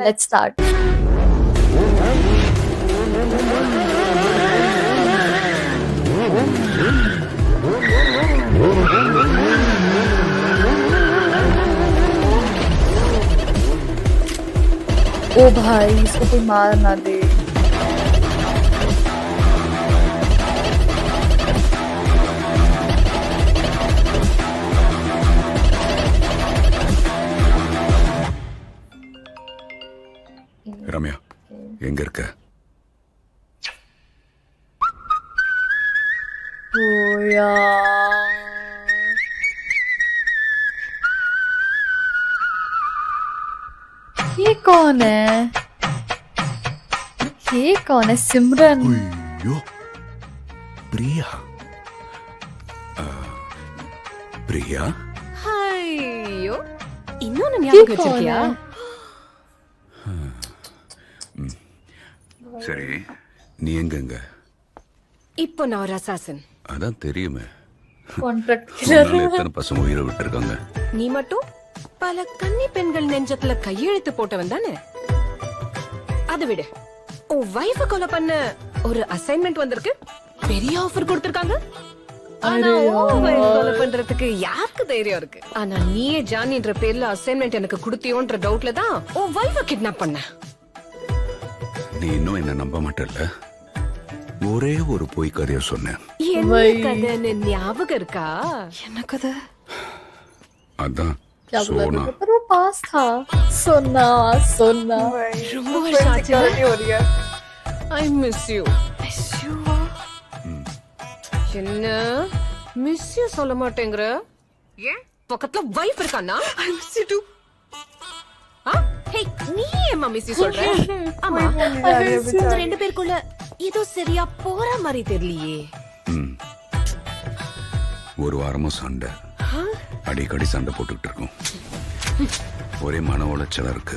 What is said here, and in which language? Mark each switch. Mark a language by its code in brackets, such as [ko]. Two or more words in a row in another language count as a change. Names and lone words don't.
[en] Let's start. [hi] ओ भाई, इसको कोई मार ना दे। [ta] ரம்யா, எங்க இருக்க? [hi] ओ यार, ये कौन है? ये कौन है? सिमरन। [ta] ஐயோ, பிரியா. பிரியா, ஐயோ, இன்னொன்னு [hi] ये [ta] ஞாபகம் [hi] कौन [ta] வச்சிருக்கியா? [hi] है? [ta] சரி, நீ எங்கங்க? இப்போ நான் ஒரு அசாசன். அதான் தெரியுமே. [en] contract killer. [ta] உன்னால எத்தனை பசங்க உயிரை விட்டுருக்காங்க? நீ மட்டும் பல கன்னி பெண்கள் நெஞ்சத்துல கையெழுத்து போட்டவன் தானே? அதை விட உன் வைஃப கொலை பண்ண ஒரு அசைன்மெண்ட் வந்திருக்கு. பெரிய ஆஃபர் கொடுத்திருக்காங்க. ஆனா உன் wife கொலை பண்றதுக்கு யாருக்கு தைரியம் இருக்கு? ஆனா நீயே ஜானின்ற பேர்ல அசைன்மெண்ட் எனக்கு கொடுத்தியோன்ற டவுட்ல தான் உன் வைஃப கிட்னாப் பண்ண. நீ இன்னும் என்ன நம்ப மாட்டல்ல? ஒரே ஒரு பொய் கதைய சொன்னேன். என்ன கதைன்னு ஞாபகம் இருக்கா? என்ன கதை? அதான் [hi] क्या बोला [ta] சோனா. [hi] था? पर वो पास था। सोना सोना। [ta] ரொம்ப வருஷம் ஆச்சு. [en] I miss you. Miss you? [ta] என்ன [en] miss you [ta] சொல்ல மாட்டேங்கிற? ஏன் பக்கத்துல வைஃப் இருக்கானா? [en] I miss you too. [ta] ஹே, நீ ஏம்மா [en] miss you [ta] சொல்ற? ஆமா, உங்க ரெண்டு பேருக்குள்ள ஏதோ சரியா போற மாதிரி தெரியலையே. ஒரு வாரமா சண்டை, அடிக்கடி சண்டை போட்டுக்கிட்டு இருக்கோம். ஒரே மன உளைச்சலா இருக்கு.